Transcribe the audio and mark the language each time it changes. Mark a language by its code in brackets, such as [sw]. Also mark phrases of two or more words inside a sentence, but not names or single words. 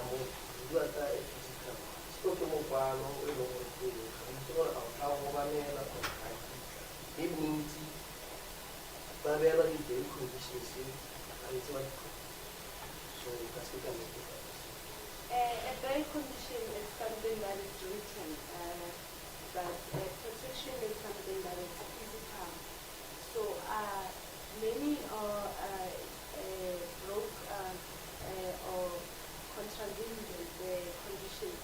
[tn] motho re bua ka physical seo ke mokwalo e leng gore pele ga itse gore a o tla go banela gore ga kitla e bontsi ba beela di-bail conditions ga itse ba so ka se ka netefatsa [en] bail condition is something that is written, but protection is something that is physical. So many broke or contravened the conditions.